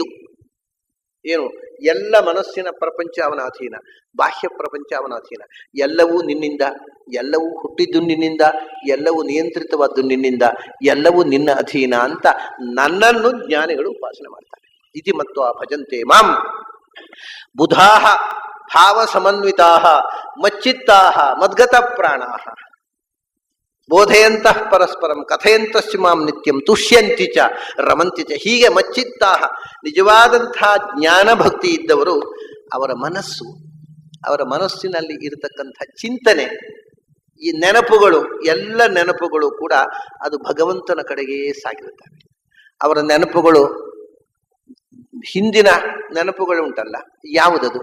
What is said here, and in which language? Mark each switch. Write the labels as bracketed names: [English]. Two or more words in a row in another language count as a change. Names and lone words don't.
[Kannada] ಏನು? ಎಲ್ಲ ಮನಸ್ಸಿನ ಪ್ರಪಂಚ ಅವನ ಅಧೀನ, ಬಾಹ್ಯ ಪ್ರಪಂಚ ಅವನ ಅಧೀನ. ಎಲ್ಲವೂ ನಿನ್ನಿಂದ, ಎಲ್ಲವೂ ಹುಟ್ಟಿದ್ದು ನಿನ್ನಿಂದ, ಎಲ್ಲವೂ ನಿಯಂತ್ರಿತವಾದ್ದು ನಿನ್ನಿಂದ, ಎಲ್ಲವೂ ನಿನ್ನ ಅಧೀನ ಅಂತ ನನ್ನನ್ನು ಜ್ಞಾನಿಗಳು ಉಪಾಸನೆ ಮಾಡ್ತಾರೆ. [Sanskrit] ಇತಿ ಮತ್ತು ಭಜಂತೆ ಮಾಂ ಬುಧಾಹ ಭಾವ ಸಮನ್ವಿತಾಹ ಮಚ್ಚಿತ್ತಾಹ ಮದ್ಗತ ಪ್ರಾಣಾಹ ಬೋಧಯಂತಃ ಪರಸ್ಪರಂ ಕಥಯಂತಸ್ಯ ಮಾಂ ನಿತ್ಯಂ ತುಷ್ಯಂತಿ ಚ ರಮಂತಿ ಚ. [Kannada] ಹೀಗೆ ಮಚ್ಚಿತ್ತಾಹ, ನಿಜವಾದಂಥ ಜ್ಞಾನ ಭಕ್ತಿ ಇದ್ದವರು, ಅವರ ಮನಸ್ಸು, ಅವರ ಮನಸ್ಸಿನಲ್ಲಿ ಇರತಕ್ಕಂಥ ಚಿಂತನೆ, ಈ ನೆನಪುಗಳು, ಎಲ್ಲ ನೆನಪುಗಳು ಕೂಡ ಅದು ಭಗವಂತನ ಕಡೆಗೆ ಸಾಗಿರುತ್ತವೆ. ಅವರ ನೆನಪುಗಳು ಹಿಂದಿನ ನೆನಪುಗಳು ಉಂಟಲ್ಲ, ಯಾವುದದು?